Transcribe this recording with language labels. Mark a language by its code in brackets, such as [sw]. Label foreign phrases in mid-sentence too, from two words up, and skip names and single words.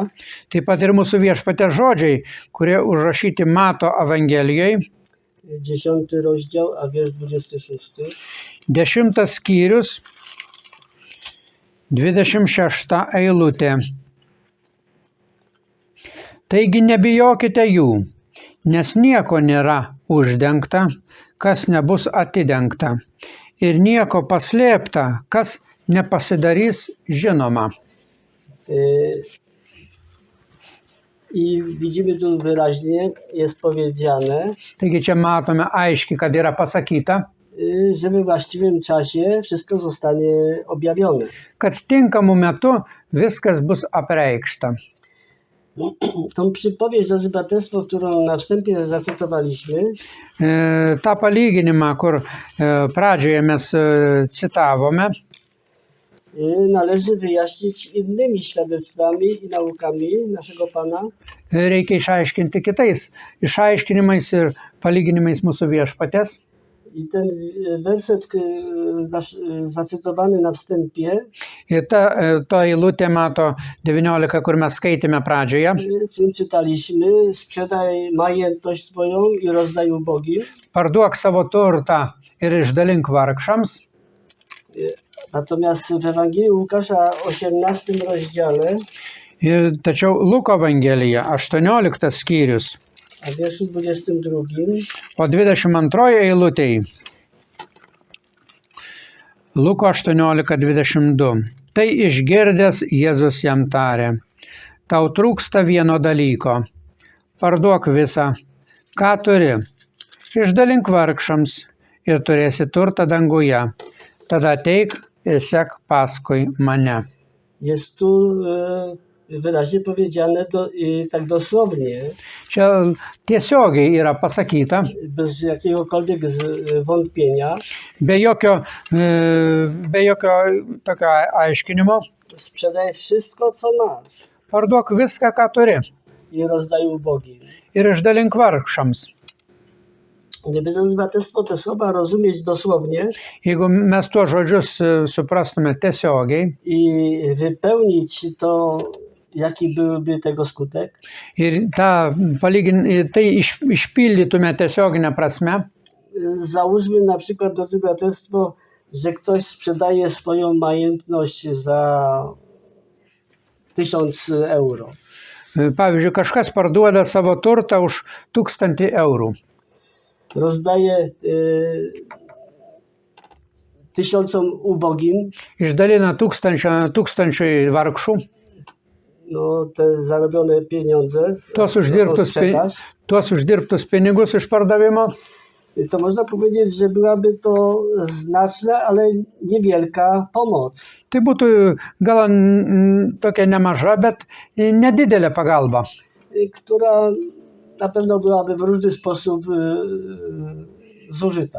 [lt] Taip pat ir mūsų viešpatės žodžiai, kurie užrašyti Mato Evangelijoje. [pl] 10 rozdział, a wiersz 26. [lt] 10 skyrius, 26 eilutė. Taigi nebijokite jų, nes nieko nėra uždengta, kas nebus atidengta, ir nieko paslėpta, kas nepasidarys žinoma. [pl] I widzimy tu wyraźnie, jest powiedziane, [lt] Taigi čia matome aiškiai, kad yra pasakyta, [pl] że we właściwym czasie wszystko zostanie objawione. [lt] kad tinkamu metu viskas bus apreikšta. [pl] Tą przypowieść, drodzy braterstwo, którą na wstępie zacytowaliśmy, [lt] tą palyginimą, kur pradžioje mes citavome, [pl] należy wyjaśnić innymi świadectwami i naukami naszego Pana. [lt] Reikia išaiškinti kitais išaiškinimais ir palyginimais mūsų viešpatės. [pl] I ten werset zacytowany na wstępie, [lt] Ir ta eilutė mato 19, kur mes skaitėme pradžioje. [pl] w którym czytaliśmy: sprzedaj majętność twoją i rozdaj ubogim. [lt] Parduok savo turtą ir išdalink vargšams. [pl] Natomiast w Ewangelii Łukasza 18 rozdziale, [lt] Tačiau Luko Evangelija 18 skyrius, [pl] a w wierszu 22, [lt] o 22 eilutėje. Luko 18:22. Tai išgirdęs Jėzus jam tarė: tau trūksta vieno dalyko. Parduok visą, ką turi, išdalink vargšams ir turėsi turtą danguje. Tada ateik ir sek paskui mane. [pl] jest tu wyraźnie powiedziane tak dosłownie, [lt] Čia tiesiogiai yra pasakyta, [pl] bez jakiegokolwiek wątpienia: [lt] be jokio tokio aiškinimo. [pl] sprzedaj wszystko, co masz [lt] Parduok viską, ką turi [pl] i rozdaj ubogim. [lt] ir išdalink vargšams. [pl] Gdyby drodzy braterstwo te słowa rozumieć dosłownie [lt] Jeigu mes tuos žodžius suprastume tiesiogiai [pl] i wypełnić to, jaki byłby tego skutek, [lt] ir tai išpildytume tiesioginę prasme, [pl] załóżmy na przykład, drodzy braterstwo, że ktoś sprzedaje swoją majętność za 1000 euro. [lt] pavyzdžiui, kažkas parduoda savo turtą už 1000 eurų. [pl] Rozdaje 1000 ubogim, [lt] Išdalina tūkstančiui vargšų, [pl] no, te zarobione pieniądze, [lt] tuos uždirbtus pinigus iš pardavimo. [pl] to można powiedzieć, że byłaby to znaczna, ale niewielka pomoc. [lt] Tai būtų gal tokia nemaža, bet nedidelė pagalba, [pl] Która na pewno byłaby w różny sposób zużyta.